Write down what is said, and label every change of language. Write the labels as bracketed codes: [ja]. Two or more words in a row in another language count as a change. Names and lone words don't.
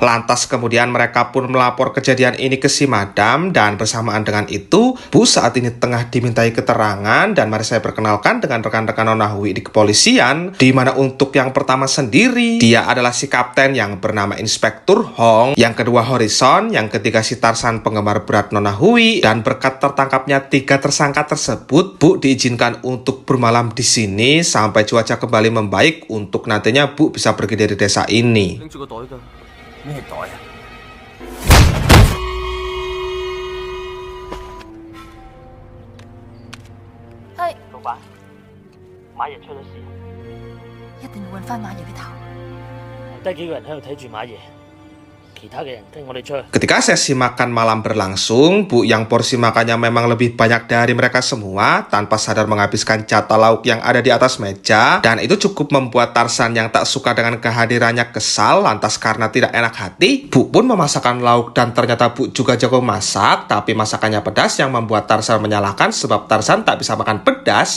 [id] Lantas kemudian mereka pun melapor kejadian ini ke si Madam dan bersamaan dengan itu, Bu saat ini tengah dimintai keterangan dan mari saya perkenalkan dengan rekan-rekan Nona Hui di kepolisian, di mana untuk yang pertama sendiri, dia adalah si kapten yang bernama Inspektur Hong, yang kedua Horizon, yang ketiga si Tarsan penggemar berat Nona Hui, dan berkat tertangkapnya 3 tersangka tersebut, Bu diizinkan untuk bermalam di sini sampai cuaca kembali membaik untuk nantinya Bu bisa pergi dari desa ini. Hai, [yue] 老闆，馬爺出咗事，一定要揾翻馬爺嘅頭。得幾個人喺度睇住馬爺，其他嘅人跟我哋出去。 [id] Ketika sesi makan malam berlangsung, Bu yang porsi makannya memang lebih banyak dari mereka semua tanpa sadar menghabiskan jatah lauk yang ada di atas meja, dan itu cukup membuat Tarsan yang tak suka dengan kehadirannya kesal. Lantas karena tidak enak hati, Bu pun memasakkan lauk dan ternyata Bu juga jago masak, tapi masakannya pedas yang membuat Tarsan menyalahkan sebab Tarsan tak bisa makan pedas.